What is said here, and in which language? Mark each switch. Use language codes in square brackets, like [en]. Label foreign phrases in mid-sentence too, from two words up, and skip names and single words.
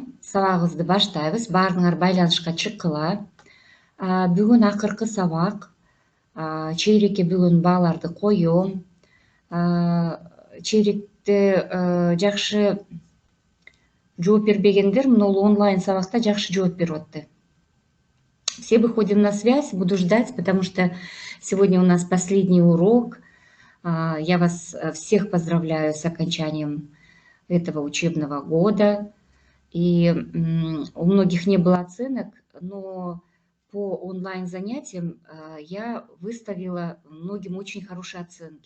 [ky] Сабагыбызды баштайбыз. Баарыңар байланышка чыккыла. Бүгүн акыркы сабак. Чейрекке бүгүн бааларды коём. Чейректе жакшы жооп бербегендер мына онлайн сабакта жакшы жооп берип атты. [ru] Все выходим на связь, буду ждать, потому что сегодня у нас последний урок. Я вас всех поздравляю с окончанием этого учебного года. И у многих не было оценок, но по онлайн-занятиям я выставила многим очень хорошие оценки.